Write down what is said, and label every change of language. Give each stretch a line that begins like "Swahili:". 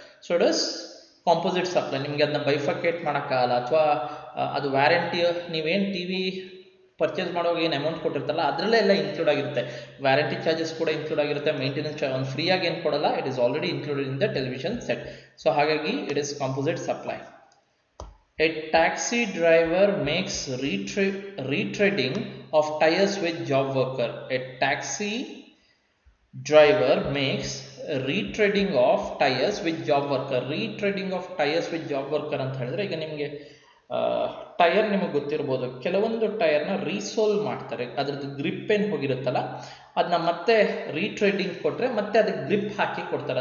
English: So it is composite supply.
Kannada: ನಿಮಗೆ ಅದನ್ನ ಬೈಫಕೇಟ್ ಮಾಡೋಕ್ಕಾಗಲ್ಲ. ಅಥವಾ ಅದು ವ್ಯಾರಂಟಿ, ನೀವೇನು ಟಿವಿ ಪರ್ಚೇಸ್ ಮಾಡುವಾಗ ಏನು ಅಮೌಂಟ್ ಕೊಟ್ಟಿರ್ತಾರಲ್ಲ ಅದರಲ್ಲೇ ಎಲ್ಲ ಇನ್ಕ್ಲೂಡ್ ಆಗಿರುತ್ತೆ. ವ್ಯಾರಂಟಿ ಚಾರ್ಜಸ್ ಕೂಡ ಇನ್ಕ್ಲೂಡ್ ಆಗಿರುತ್ತೆ, ಮೇಂಟೆನೆನ್ಸ್ ಚಾರ್ಜ್ ಅವ್ನು ಫ್ರೀಯಾಗಿ ಏನು ಕೊಡಲ್ಲ,
English: It is already included in the television set. So
Kannada: ಹಾಗಾಗಿ
English: It is composite supply. A taxi driver makes retreading of tires with job worker. A taxi driver makes retreading of tyres with job worker. Retreading of tyres with job worker
Kannada: ಅಂತ ಹೇಳಿದ್ರೆ, ಈಗ ನಿಮಗೆ tyre ನಿಮಗೆ ಗೊತ್ತಿರ್ಬೋದು, ಕೆಲವೊಂದು ಟೈರ್ನ ರೀಸೋಲ್ ಮಾಡ್ತಾರೆ, ಅದ್ರದ್ದು ಗ್ರಿಪ್ ಏನು ಹೋಗಿರುತ್ತಲ್ಲ ಅದನ್ನ ಮತ್ತೆ ರೀಟ್ರೇಡಿಂಗ್ ಕೊಟ್ಟರೆ ಮತ್ತೆ ಅದಕ್ಕೆ ಗ್ರಿಪ್ ಹಾಕಿ ಕೊಡ್ತಾರೆ.